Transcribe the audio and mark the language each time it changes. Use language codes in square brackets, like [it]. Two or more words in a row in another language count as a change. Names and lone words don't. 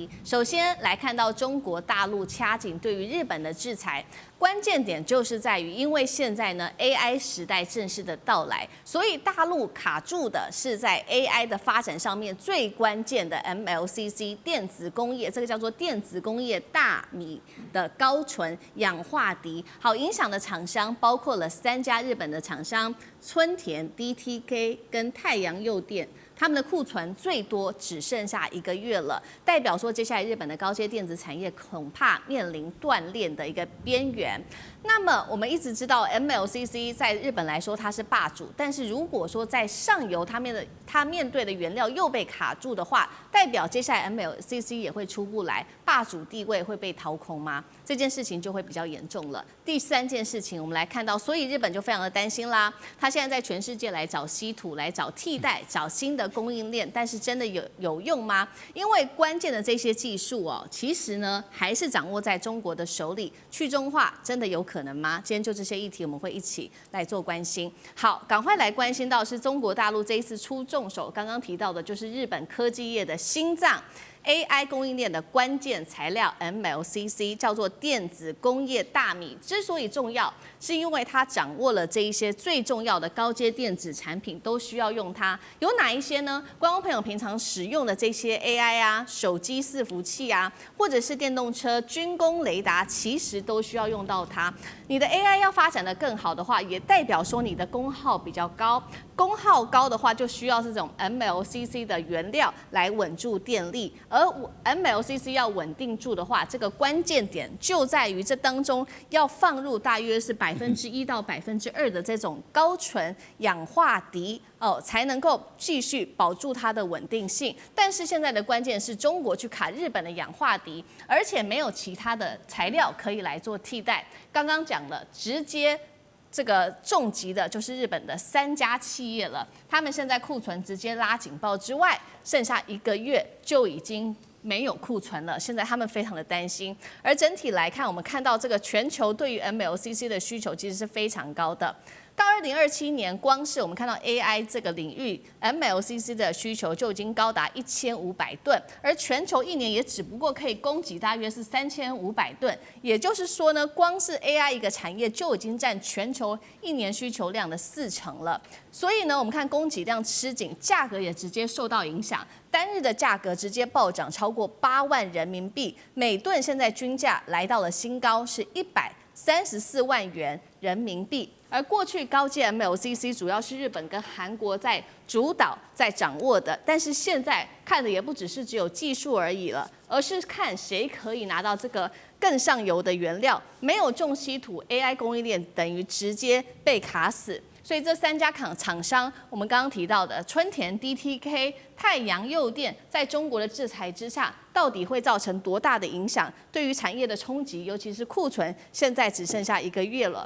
[zh] 首先來看到中國大陸掐緊對於日本的制裁，關鍵點就是在於，因為現在呢 AI 時代正式的到來，所以大陸卡住的是在 AI 的發展上面最關鍵的 MLCC 電子工業，這個叫做電子工業大米的高純氧化銻。好，影響的廠商包括了3家日本的廠商，村田、DTK 跟太陽誘電。他們的庫存最多只剩下1個月了，代表說接下來日本的高階電子產業恐怕面臨斷鏈的一個邊緣。那麼我們一直知道 MLCC 在日本來說它是霸主，但是如果說在上游它面對的原料又被卡住的話，代表接下來 MLCC 也會出不來，霸主地位會被掏空嗎？這件事情就會比較嚴重了。第3件事情，我們來看到，所以日本就非常的擔心啦。他現在在全世界來找稀土，來找替代，找新的供應鏈，但是真的有用嗎？因為關鍵的這些技術哦，其實呢還是掌握在中國的手裡。去中化真的有可能嗎？今天就這些議題，我們會一起來做關心。好，趕快來關心到是中國大陸這一次出重手，剛剛提到的就是日本科技業的心臟。AI 供應鏈的關鍵材料 MLCC 叫做電子工業大米，之所以重要，是因為它掌握了這一些最重要的高階電子產品，都需要用它。有哪一些呢？觀眾朋友平常使用的這些 AI 啊、手機伺服器啊，或者是電動車、軍工雷達，其實都需要用到它。你的 AI 要發展得更好的話，也代表說你的功耗比較高。功耗高的話，就需要這種 MLCC 的原料來穩住電力。而 MLCC 要穩定住的話，這個關鍵點就在於這當中要放入大約是1%到2%的這種高純氧化銻哦，才能夠繼續保住它的穩定性。但是現在的關鍵是中國去卡日本的氧化銻，而且沒有其他的材料可以來做替代。剛剛講了，直接這個重擊的就是日本的3家企業了，他們現在庫存直接拉警報之外，剩下1個月就已經沒有庫存了，現在他們非常的擔心。而整體來看，我們看到这個全球對於 MLCC 的需求其實是非常高的。到2027年，光是我們看到 AI 這個領域 MLCC 的需求就已經高達1500噸，而全球1年也只不過可以供給大約是3500噸。也就是說呢，光是 AI 一個產業就已經佔全球1年需求量的40%了。所以呢，我們看供給量吃緊，價格也直接受到影響。單日的價格直接暴漲超過8萬人民幣，每噸現在均價來到了新高，是134萬元人民幣。而過去高階 MLCC 主要是日本跟韓國在主導、在掌握的，但是現在看的也不只是只有技術而已了，而是看誰可以拿到這個更上游的原料。沒有重稀土 ，AI 供應鏈等於直接被卡死。所以這3家廠商，我們剛剛提到的村田、DTK、太陽誘電，在中國的制裁之下，到底會造成多大的影響？對於產業的衝擊，尤其是庫存，現在只剩下1個月了。